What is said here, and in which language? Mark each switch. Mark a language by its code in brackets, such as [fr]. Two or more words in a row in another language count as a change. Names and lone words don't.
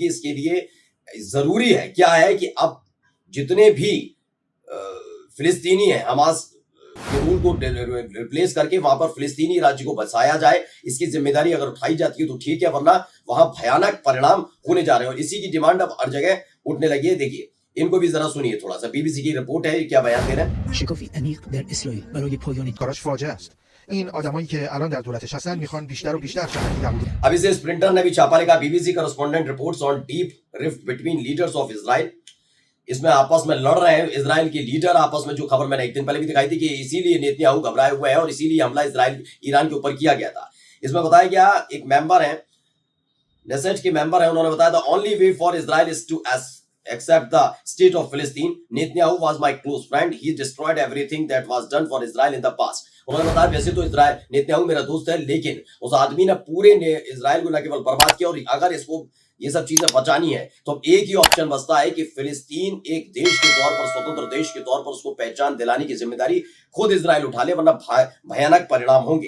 [hi] इसके लिए जरूरी है क्या है कि अब जितने भी फिलिस्तीनी हैं, हमास के रूल को रिप्लेस करके वहां पर फिलिस्तीनी राज्य को बसाया जाए, इसकी जिम्मेदारी अगर उठाई जाती है तो ठीक है, वरना वहां भयानक परिणाम होने जा रहे हैं और इसी की डिमांड अब हर जगह उठने लगी है। देखिए इनको भी जरा सुनिए थोड़ा सा, बीबीसी की रिपोर्ट है, क्या बयान दे रहे हैं। [fa] شکافی عمیق در اسرائیل برای پایان کاراش فاجعه است. این آدمایی که الان در دولتش هستن میخوان بیشتر و بیشتر شدت دوام. [hi] अब इसे स्प्रिंटर ने भी छापा लिखा, [en] BBC correspondent reports on deep rift between leaders of Israel. [hi] इसमें आपस में लड़ रहे हैं इजराइल के लीडर आपस में, जो खबर मैंने एक दिन पहले भी दिखाई थी कि इसीलिए नेतन्याहू घबराए हुए हैं और इसीलिए हमला इजराइल ईरान के ऊपर किया गया था। इसमें बताया गया, एक मेंबर है नेसेट के मेंबर है, उन्होंने बताया [en] the only way for Israel is to accept the state of Palestine. Netanyahu was my close friend. He destroyed everything that was done for Israel in the past. [hi] उन्होंने बताया वैसे तो इजराइल नेतन्याहू मेरा दोस्त है, लेकिन उस आदमी ने पूरे इजराइल को न केवल बर्बाद किया, और अगर इसको ये सब चीजें बचानी है तो एक ही ऑप्शन बचता है कि फिलिस्तीन एक देश के तौर पर, स्वतंत्र देश के तौर पर उसको पहचान दिलाने की जिम्मेदारी खुद इजराइल उठा ले, वरना भयानक परिणाम होंगे।